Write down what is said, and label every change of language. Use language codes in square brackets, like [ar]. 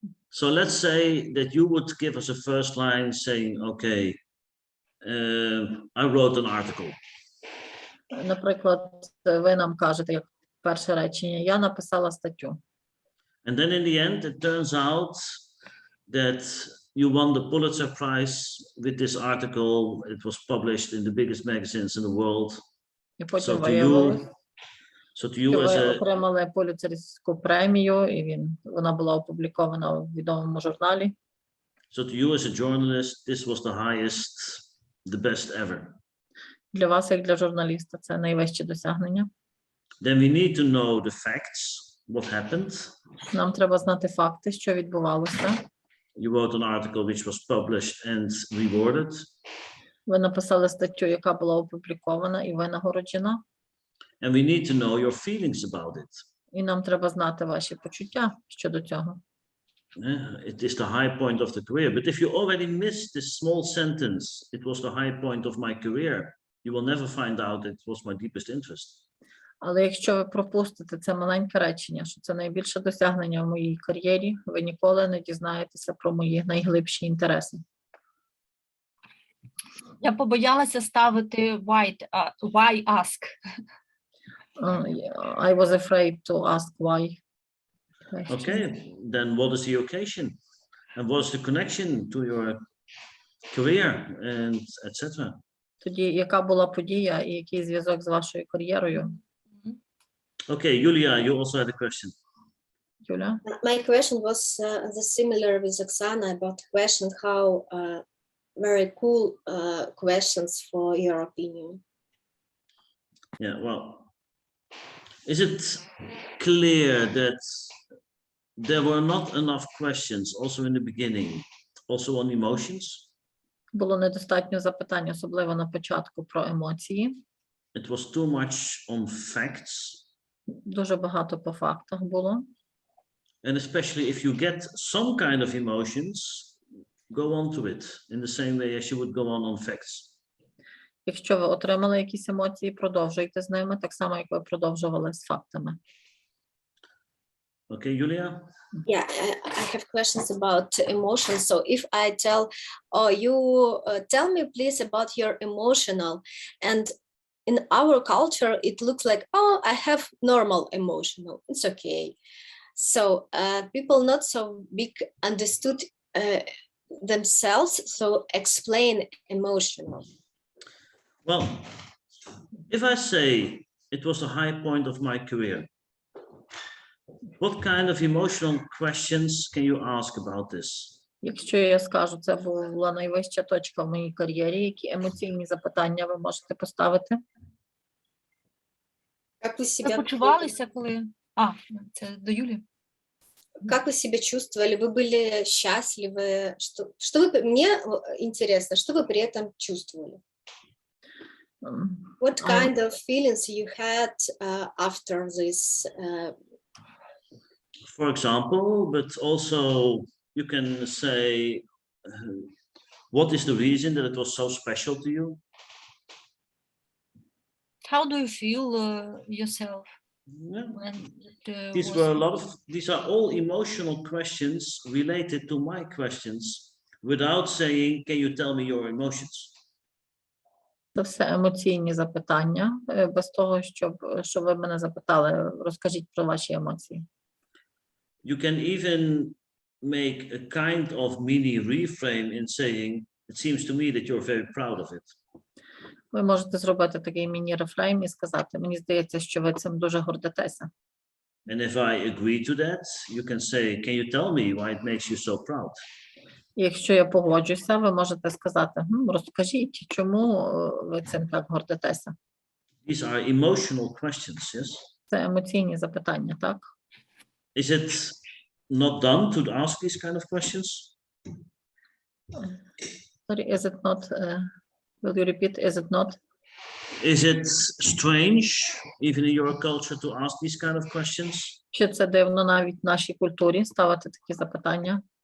[en] So let's say that you would give us a first line saying, okay, I wrote an article. [uk] Наприклад, ви нам кажете, як перше речення, я написала статтю. [en] And then in the end, it turns out that you won the Pulitzer Prize with this article. It was published in the biggest magazines in the world. [uk] І потім виявилось, що ви отримали Пуліцерівську премію, і вона була опублікована у відомому журналі. [en] So to you as a journalist, this was the highest, the best ever. [uk] Для вас, як для журналіста, це найвище досягнення. [en] Then we need to know the facts, what happened. [uk] Нам треба знати факти, що відбувалося. [en] You wrote an article which was published and rewarded. [uk] Ви написали статтю, яка була опублікована і винагороджена. [en] And we need to know your feelings about it. [uk] І нам треба знати ваші почуття щодо цього. [en] It is the high point of the career. But if you already missed this small sentence, it was the high point of my career, you will never find out it was my deepest interest. [uk] Але якщо ви пропустите це маленьке речення, що це найбільше досягнення в моїй кар'єрі, ви ніколи не дізнаєтеся про мої найглибші інтереси. Я побоялася ставити [en] why ask. I was afraid to ask why. Okay, then what is the occasion? And what is the connection to your career and etc.? [uk] Тоді яка була подія і який зв'язок з вашою кар'єрою? [en] Okay, Julia, you also had a question. [uk] Юля? [en] My question was the similar with Oksana about the question how very cool questions for your opinion. Yeah, well, is it clear that there were not enough questions also in the beginning, also on emotions? [uk] Було недостатньо запитань, особливо на початку, про емоції. [en] It was too much on facts. [uk] Дуже багато по фактах було. [en] And especially if you get some kind of emotions, go on to it in the same way as you would go on facts. [uk] Якщо ви отримали якісь емоції, продовжуйте з ними, так само, як ви продовжували з фактами. [en] Okay, Julia? Yeah, I have questions about emotions. So if I tell, oh, you tell me please about your emotional, and in our culture, it looks like, oh, I have normal emotional. It's okay. So people not so big understood themselves, so explain emotional. Well, if I say it was the high point of my career, what kind of emotional questions can you ask about this? [uk] Якщо я скажу, це була найвища точка в моїй кар'єрі, які емоційні запитання ви можете поставити? [ru] Как вы себя [uk] почувалися, коли... це до Юлі. [ru] Как вы себя чувствовали? Вы были счастливы? Что вы, мне интересно, что вы при этом чувствовали? [en] What kind of feelings you had after this? For example, but also you can say, what is the reason that it was so special to you? How do you feel yourself? Yeah. When it, These are all emotional questions related to my questions without saying, can you tell me your emotions? [uk] Це все емоційні запитання, без того, щоб ви мене запитали, розкажіть про ваші емоції. [en] You can even make a kind of mini reframe in saying, it seems to me that you're very proud of it. [uk] Ви можете зробити такий міні-рефрейм і сказати, мені здається, що ви цим дуже гордитеся. [en] And if I agree to that, you can say, can you tell me why it makes you so proud? [uk] І якщо я погоджуся, ви можете сказати, розкажіть, чому ви цим так гордитеся. [en] These are emotional questions, yes? [uk] Це емоційні запитання, так? [en] Is it not done to ask these kind of questions? Sorry, is it not, will you repeat, is it not? Is it strange, even in your culture, to ask these kind of questions? [uk] Чи це дивно навіть в нашій культурі ставити такі запитання?